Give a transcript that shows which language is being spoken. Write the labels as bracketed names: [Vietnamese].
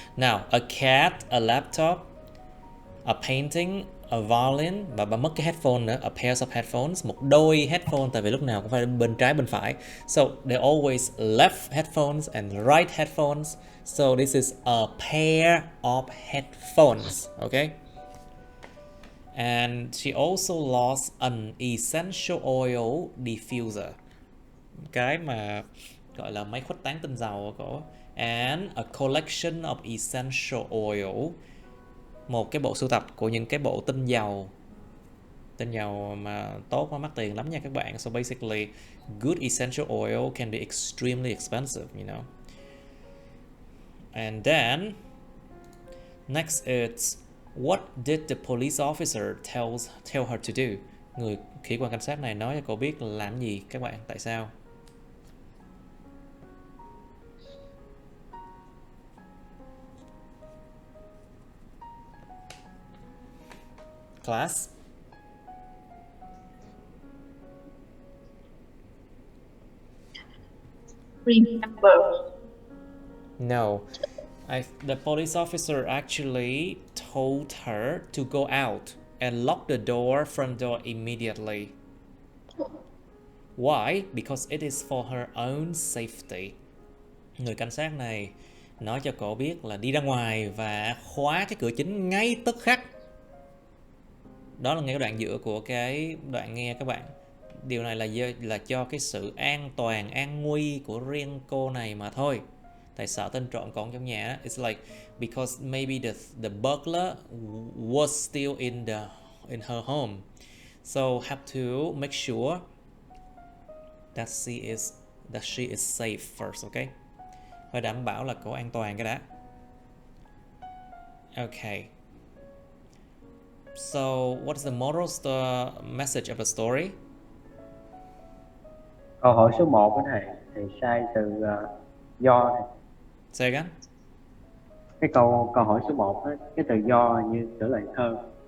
[English] Now, a cat, a laptop, a painting, a violin, [Vietnamese] và bà mất cái headphone nữa, [English] a pair of headphones, [Vietnamese] một đôi headphone, tại vì lúc nào cũng phải bên trái bên phải. [English] So they always left headphones and right headphones. So this is a pair of headphones, okay? And she also lost an essential oil diffuser, [Vietnamese] cái mà gọi là máy khuếch tán tinh dầu của cổ, [English] and a collection of essential oil, [Vietnamese] một cái bộ sưu tập của những cái bộ tinh dầu mà tốt, mà mắc tiền lắm nha các bạn. [English] So basically, good essential oil can be extremely expensive, you know. And then next is what did the police officer tell her to do? [Vietnamese] Người sĩ quan cảnh sát này nói cho cô biết là làm gì các bạn, tại sao? [English] Class. Remember. No. The police officer actually told her to go out and lock the front door immediately. Why? Because it is for her own safety. [Vietnamese] Người cảnh sát này nói cho cô biết là đi ra ngoài và khóa cái cửa chính ngay tức khắc. Đó là ngay cái đoạn giữa của cái đoạn nghe các bạn. Điều này là cho cái sự an toàn, an nguy của riêng cô này mà thôi. Tại sợ tên trộm còn trong nhà. [English] It's like because maybe the burglar was still in her home, so have to make sure that she is safe first, okay? [Vietnamese] Phải đảm bảo là cô an toàn cái đã. [English] Okay. So what is the moral message of the story? [Vietnamese] Câu hỏi số 1 cái này thì sai từ do này. [English] Say again. [Vietnamese] Cái câu hỏi số 1 đó, cái từ do như trở lại thơ.